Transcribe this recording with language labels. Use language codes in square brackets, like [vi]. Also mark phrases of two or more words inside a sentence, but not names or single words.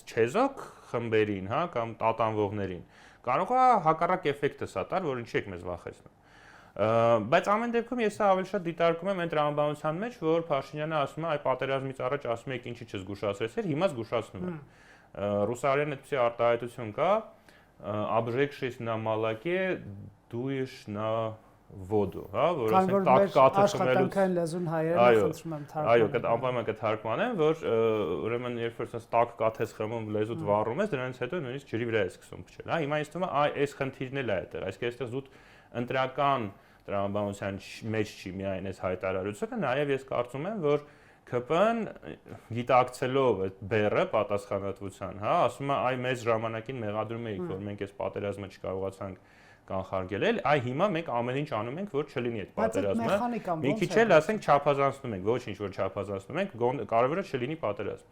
[hy] չեզոք խմբերին, հա, կամ տատանվողներին կարող է հակառակ էֆեկտը սա տալ, որ ինչի եք մեզ վախեցնում։ Բայց ամեն դեպքում ես ավելի շատ դիտարկում եմ այն տրամաբանության մեջ, որ Փաշինյանը ասում է, այ պատերազմից առաջ ասում եք ինչի չզգուշացրեցիր, հիմա զգուշացնում եմ։ Ռուսարեն այդպիսի արտահայտություն կա, [ru] обжегшись на молоке, дуешь на воду, [hy] հա, որ ասենք տաք կաթը խմելուց աշխատանքային լեզուն հայերեն խնդրում եմ թարգմանել։ Այո, դա անպայման կթարգմանեմ, որ ուրեմն երբ որ ասես տաք կաթ ես խմում, լեզուդ վառում ես, դրանից հետո նույնիսկ ջրի վրա ես սկսում փչել, հա, հիմա ինձ թվում է այս խնդիրն էլ է այդտեղ, այսինքն այստեղ զուտ ընտրական տրամաբանության մեջ չի միայն այս հայտարարությունը, նաև ես կարծում եմ, որ ՔՊ-ն գիտակցելով այդ բեռը պատասխանատվության, հա, ասում է, այ մեծ ժամանակին մեղադրում էիք, որ մենք այս պատերազմը չկարողացանք կանխարգելել, այ հիմա մենք ամեն ինչ անում ենք, որ չլինի այդ պատերազմը։ Մի քիչ էլ ասենք չափազանցնում ենք, ոչինչ որ չափազանցնում ենք, կարևորը չլինի պատերազմ։